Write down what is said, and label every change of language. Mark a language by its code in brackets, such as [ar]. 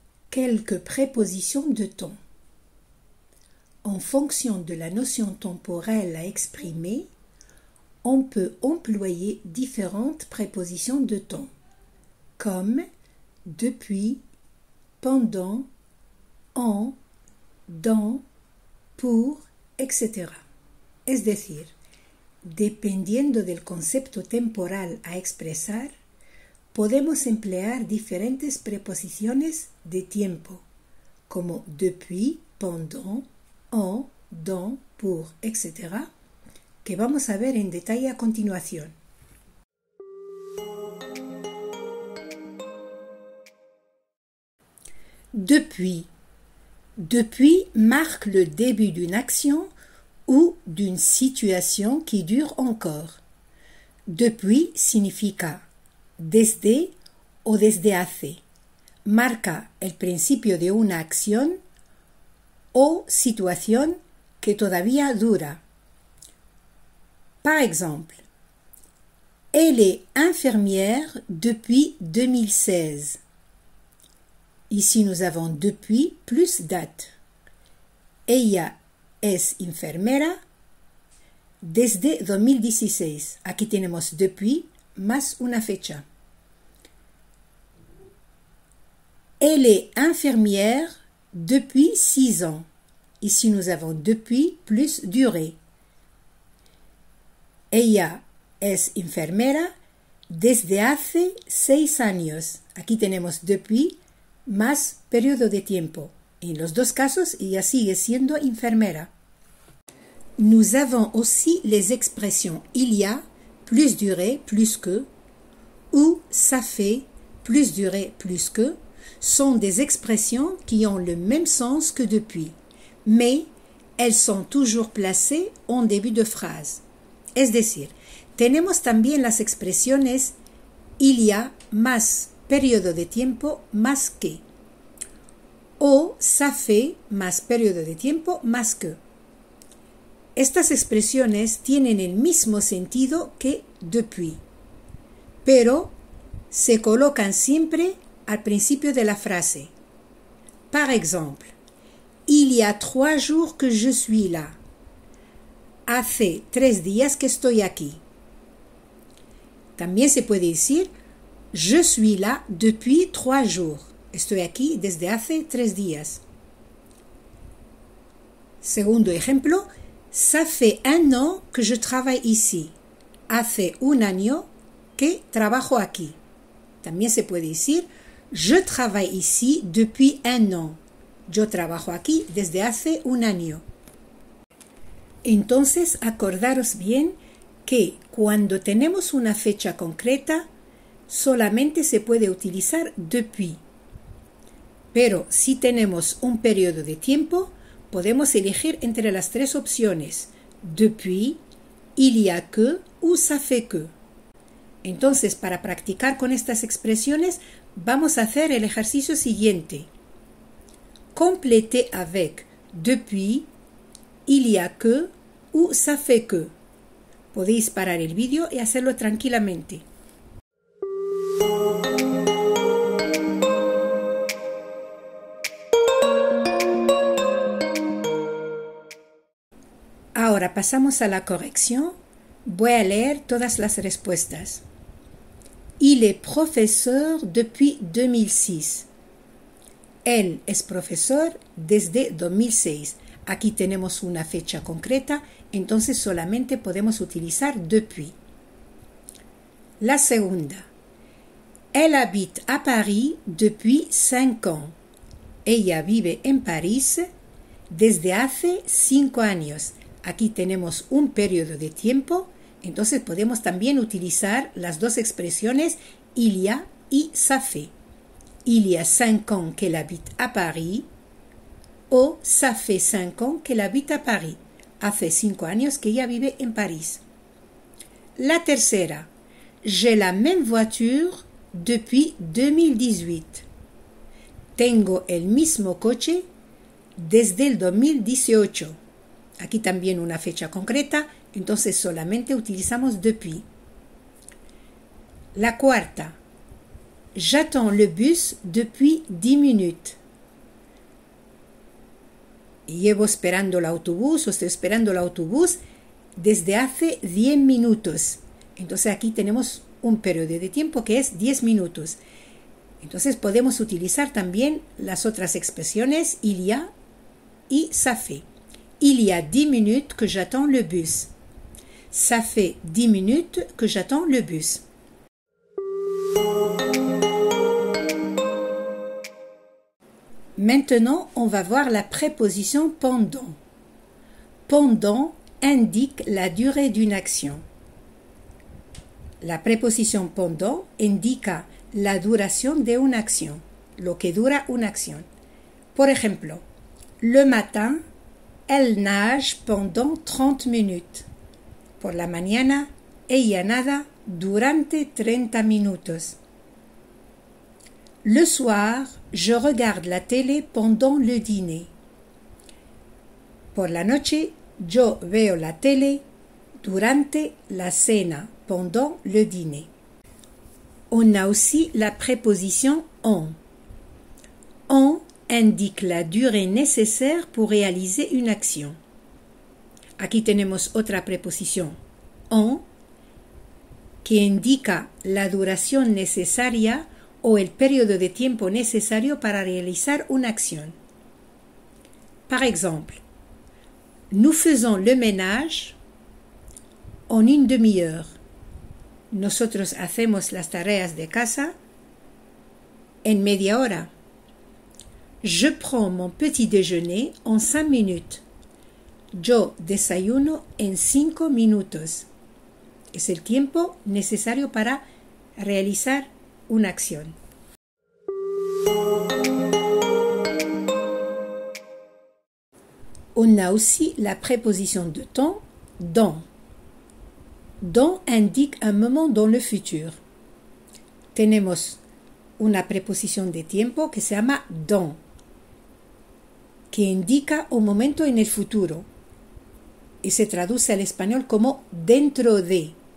[fr] Quelques prépositions de temps. En fonction de la notion temporelle à exprimer, on peut employer différentes prépositions de temps, comme depuis, pendant, en, dans, pour, etc. [es] Es decir, dependiendo del concepto temporal a expresar, podemos emplear diferentes preposiciones de tiempo, como [fr] depuis, pendant, en, dans, pour, [es] etc., que vamos a ver en detalle a continuación. [fr] Depuis. Depuis marque le début d'une action ou d'une situation qui dure encore. [es] Depuis significa desde o desde hace. Marca el principio de una acción o situación que todavía dura. [fr] Par exemple, elle est infirmière depuis 2016. Ici, nous avons depuis plus date. [es] Ella es enfermera desde 2016. Aquí tenemos depuis más una fecha. [fr] Elle est infirmière depuis 6 ans. Ici, nous avons depuis plus durée. [es] Ella es enfermera desde hace 6 años. Aquí tenemos depuis más periodo de tiempo. En los dos casos, ella sigue siendo enfermera. [fr] Nous avons aussi les expressions il y a, plus durée, plus que, ou ça fait, plus durée, plus que, sont des expressions qui ont le même sens que depuis, mais elles sont toujours placées en début de phrase. [es] Es decir, tenemos también las expresiones il y a más periodo de tiempo más que, o ça fait más periodo de tiempo más que. Estas expresiones tienen el mismo sentido que depuis, pero se colocan siempre al principio de la frase. [fr] Par exemple, il y a 3 jours que je suis là. [es] Hace 3 días que estoy aquí. También se puede decir [fr] je suis là depuis 3 jours. [es] Estoy aquí desde hace 3 días. Segundo ejemplo, ça fait 1 an que je travaille ici. Hace 1 año que trabajo aquí. También se puede decir [fr] je travaille ici depuis 1 an. [es] Yo trabajo aquí desde hace 1 año. Entonces, acordaros bien que cuando tenemos una fecha concreta, solamente se puede utilizar depuis. Pero si tenemos un periodo de tiempo, podemos elegir entre las 3 opciones, depuis, [fr] il y a que ou ça fait que. [es] Entonces, para practicar con estas expresiones, vamos a hacer el ejercicio siguiente. [fr] Complétez avec depuis, il y a que ou ça fait que. [es] Podéis parar el vídeo y hacerlo tranquilamente. Ahora pasamos a la corrección. Voy a leer todas las respuestas. [fr] Il est professeur depuis 2006. [es] Él es profesor desde 2006. Aquí tenemos una fecha concreta, entonces solamente podemos utilizar depuis. La segunda. [fr] Elle habite à Paris depuis 5 ans. [es] Ella vive en París desde hace 5 años. Aquí tenemos un periodo de tiempo, entonces podemos también utilizar las dos expresiones il y a y ça fait. [fr] Il y a 5 ans qu'elle habite à Paris o ça fait 5 ans qu'elle habite à Paris. [es] Hace 5 años que ella vive en París. La tercera. [fr] J'ai la même voiture depuis 2018. [es] Tengo el mismo coche desde el 2018. Aquí también una fecha concreta, entonces solamente utilizamos depuis. La cuarta. [fr] J'attends le bus depuis 10 minutes. [es] Llevo esperando el autobús o estoy esperando el autobús desde hace 10 minutos. Entonces aquí tenemos un periodo de tiempo que es 10 minutos. Entonces podemos utilizar también las otras expresiones il y a y ça fait. [fr] Il y a 10 minutes que j'attends le bus. Ça fait 10 minutes que j'attends le bus. Maintenant, on va voir la préposition pendant. Pendant indique la durée d'une action. [es] La préposition pendant indica la duración de una acción, lo que dura una acción. Por ejemplo, [fr] le matin, elle nage pendant 30 minutes. [es] Por la mañana, ella nada durante 30 minutos. [fr] Le soir, je regarde la télé pendant le dîner. [es] Por la noche, yo veo la tele durante la cena, [fr] pendant le dîner. On a aussi la préposition en. En indique la durée nécessaire pour réaliser une action. [es] Aquí tenemos otra preposición, en, que indica la duración necesaria o el periodo de tiempo necesario para realizar una acción. [fr] Par exemple, nous faisons le ménage en une demi-heure. [es] Nosotros hacemos las tareas de casa en media hora. [fr] Je prends mon petit déjeuner en 5 minutes. [es] Yo desayuno en 5 minutos. Es el tiempo necesario para realizar una acción. [fr] On a aussi la préposition de temps, dans. Dans indique un moment dans le futur. [es] Tenemos una preposición de tiempo que se llama dans, que indica un momento en el futuro y se traduce al español como dentro de.